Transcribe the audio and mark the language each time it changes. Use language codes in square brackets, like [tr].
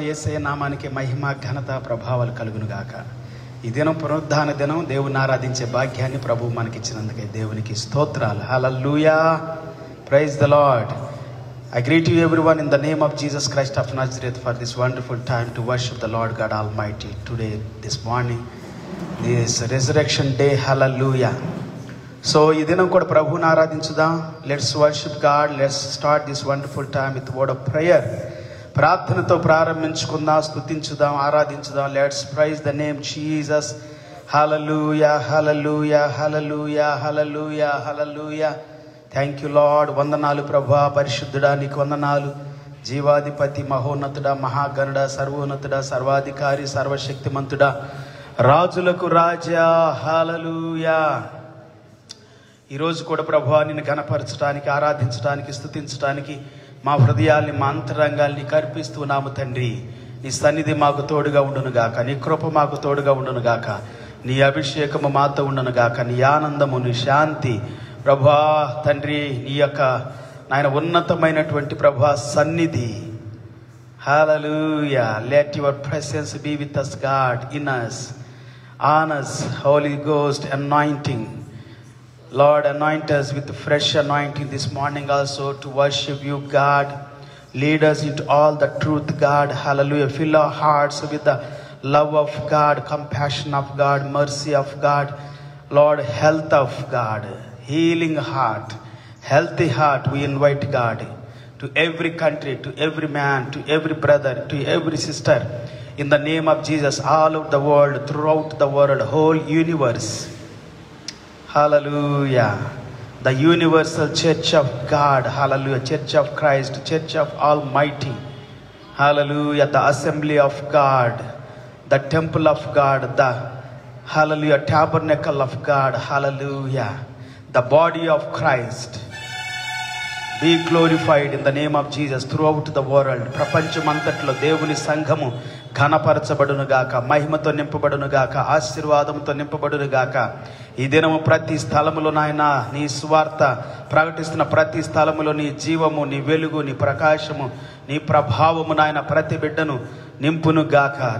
[te] యేసయ్య నామానికి మహిమ ఘనత ప్రభావాలు కలుగును గాక. ఈ దినం పునరుద్ధాన దినం. దేవుని ఆరాధించే భాగ్యాన్ని ప్రభువు మనకిచ్చినందుకే దేవునికి స్తోత్రాలు. [en] Hallelujah. Praise the Lord. I greet you everyone in the name of Jesus Christ of Nazareth for this wonderful time to worship the Lord God Almighty today, this morning, this resurrection day. Hallelujah. [te] So ఈ దినం కూడా ప్రభువుని ఆరాధించుదాం. [en] Let's worship God. Let's start this wonderful time with word of prayer. [te] ప్రార్థనతో ప్రారంభించుకుందాం, స్తుతించుదాం, ఆరాధించుదాం. [en] Let's praise the name Jesus. Hallelujah, hallelujah, hallelujah, hallelujah, hallelujah. Thank you Lord. [te] వందనాలు ప్రభా, పరిశుద్ధుడా నీకు వందనాలు. జీవాధిపతి, మహోన్నతుడా, మహాగణుడా, సర్వోన్నతుడా, సర్వాధికారి, సర్వశక్తిమంతుడా, రాజులకు రాజా. హల్లెలూయా. ఈరోజు కూడా ప్రభువా నిన్ను ఘనపరచడానికి, ఆరాధించడానికి, స్తుతించడానికి మా హృదయాల్ని, మా అంతరంగాల్ని కర్పిస్తున్నాము తండ్రి. నీ సన్నిధి మాకు తోడుగా ఉండునుగాక, నీ కృప మాకు తోడుగా ఉండునుగాక, నీ అభిషేకము మాతో ఉండునుగాక, నీ ఆనందము, నీ శాంతి ప్రభా తండ్రి, నీ యొక్క నాయన ఉన్నతమైనటువంటి ప్రభా సన్నిధి. హల్లెలూయా. [en] Let your presence be with us God, in us, on us, Holy Ghost anointing. Lord, anoint us with fresh anointing this morning also to worship you, God. Lead us into all the truth, God. Hallelujah. Fill our hearts with the love of God, compassion of God, mercy of God. Lord, health of God, healing heart, healthy heart. We invite God to every country, to every man, to every brother, to every sister, in the name of Jesus, all over the world, throughout the world, whole universe. Hallelujah. The universal church of God. Hallelujah. Church of Christ, church of Almighty. Hallelujah. The assembly of God, the temple of God, the hallelujah tabernacle of God. Hallelujah. The body of Christ. Be glorified in the name of Jesus throughout the world. [te] ప్రపంచమంతట్లో దేవుని సంఘము ఘనపరచబడునుగాక, మహిమతో నింపబడునుగాక, ఆశీర్వాదంతో నింపబడునుగాక. ఈ దినము ప్రతి స్థలములో నాయన నీ సువార్త ప్రకటిస్తున్న ప్రతి స్థలములో నీ జీవము, నీ వెలుగు, నీ ప్రకాశము, నీ ప్రభావము నాయన ప్రతి బిడ్డను నింపునుగాక.